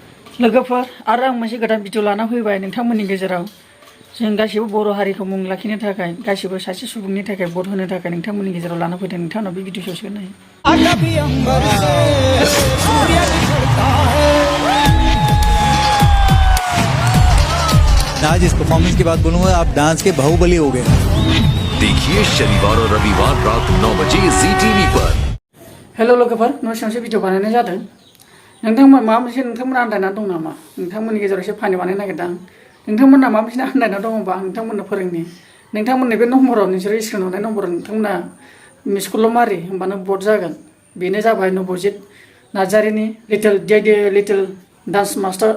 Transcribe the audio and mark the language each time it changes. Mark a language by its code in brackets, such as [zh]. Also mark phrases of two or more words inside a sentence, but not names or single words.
[brx] लोगोफोर आरो आं मोनसे गोदान भिडिअ लाना फैबाय नोंथांमोननि गेजेराव जों गासिबो बर' हारिखौ मुं लाखिनो थाखाय गासिबो सासे सुबुंनि थाखाय भट होनो थाखाय नोंथांमोननि गेजेराव लाना फैदों नोंथांनाव बे भिडिअ ससेखौ नाय [hi] आज इस परफॉर्मेंस की बात बोलूंगा आप डांस के बाहुबली हो गए देखिए शनिवार और रविवार रात 9 बजे जी टीवी पर। [brx] हेलो लोगोफोर न' सिङावसो भिडिअ बानायनाय जादों नोंथांमोन माबा मोनसे नोंथांमोना आन्दायना दं नामा नोंथांमोननि गेजेराव एसे फानि बानायनो नागिरदों नोंथांमोना माबा मोनसे आन्दायना दङबा नोंथांमोननो फोरोंनि नोंथांमोननि बे नम्बराव नोंसोर स्क्रिन हरनाय नम्बराव नोंथांमोना [en] miss call [brx] मारि होमबानो भट जागोन बेनो जाबाय नबजित नार्जारिनि लिटिल डान्स मास्टार